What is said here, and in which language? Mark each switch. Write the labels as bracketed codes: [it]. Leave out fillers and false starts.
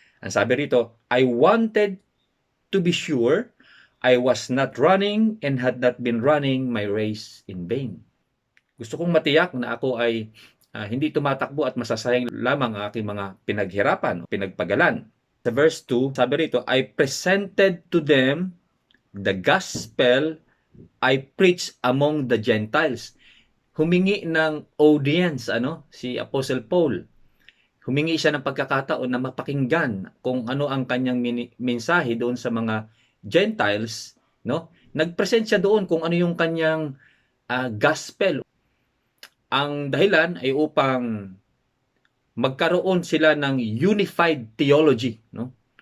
[tl] Ang sabi rito, [en] I wanted to be sure I was not running and had not been running my race in vain. [tl] Gusto kong matiyak na ako ay hindi tumatakbo at masasayang lamang ang aking mga pinaghirapan, pinagpagalan. Sa verse 2, sabi rito, [en] I presented to them the gospel I preached among the Gentiles. [tl] Humingi ng audience, si Apostle Paul. Humingi siya ng pagkakataon na mapakinggan kung ano ang kanyang mensahe doon sa mga Gentiles, no? Nagpresent siya doon kung ano yung kanyang gospel. Ang dahilan ay upang magkaroon sila ng unified theology, no?